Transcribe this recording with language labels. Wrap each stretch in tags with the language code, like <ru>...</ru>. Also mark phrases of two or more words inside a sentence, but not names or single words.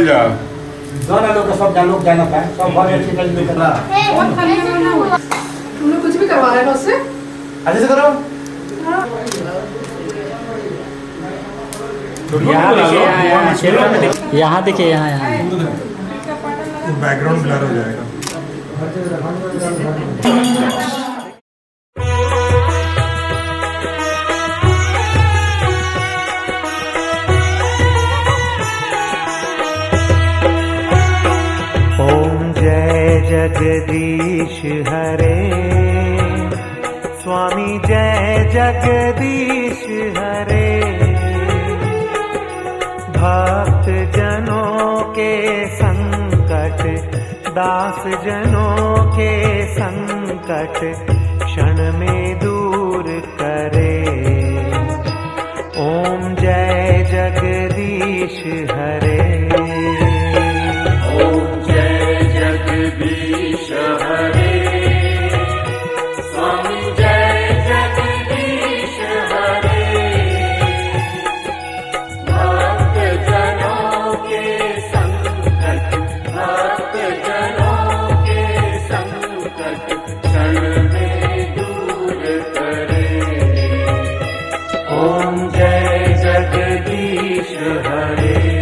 <hi>सब लोग जाना पाए सब बहुत अच्छी तरीके से तुम लोग कुछ भी करवा रहे हो उससे अच्छे से करो। यहाँ देखिए यहाँ</hi> <en>background blur</en> <hi>हो जाएगा। ओम जय जगदीश हरे स्वामी जय जगदीश हरे भक्त जनों के संकट दास जनों के संकट क्षण में दूर करे। ओम जय जगदीश हरे। ओम जय जगदीश हरे स्वामी जय जगदीश हरे भक्त जनों के संकट भक्त जनों के संकट क्षण में दूर करे। ओम जय जगदीश हरे।</hi>